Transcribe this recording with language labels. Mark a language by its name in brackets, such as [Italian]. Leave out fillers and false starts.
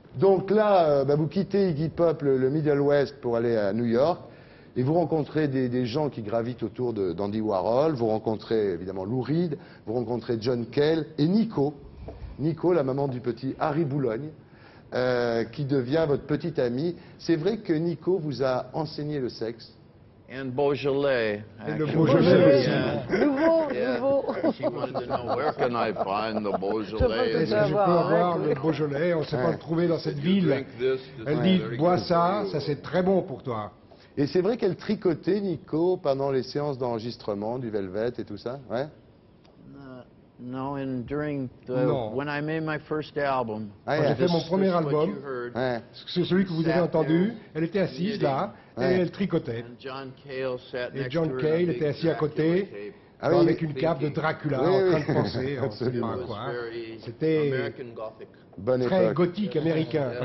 [French] Donc là, vous quittez Iggy Pop, le Middle West, pour aller à New York, et vous rencontrez des gens qui gravitent autour d'Andy Warhol, vous rencontrez évidemment Lou Reed, vous rencontrez John Cale et Nico. Nico, la maman du petit Harry Boulogne, qui devient votre petite amie. C'est vrai que Nico vous a enseigné le sexe? [English] And Beaujolais. [French] Et le Beaujolais aussi. Nouveau. [English] She wanted to know where can I find the Beaujolais. [French] Est-ce que je peux avoir le Beaujolais? On ne sait pas le trouver dans cette ville. Elle dit, bois ça, ça c'est très bon pour toi. Et c'est vrai qu'elle tricotait, Nico, pendant les séances d'enregistrement du Velvet et tout ça? Ouais? [English] No, and during when I made my first album. [French] Quand j'ai fait mon premier album, c'est celui que vous avez entendu, elle était assise là, et elle tricotait. Et John Cale était assis à côté, avec une cape de Dracula, en train de penser, on ne sait pas quoi. C'était très gothique américain.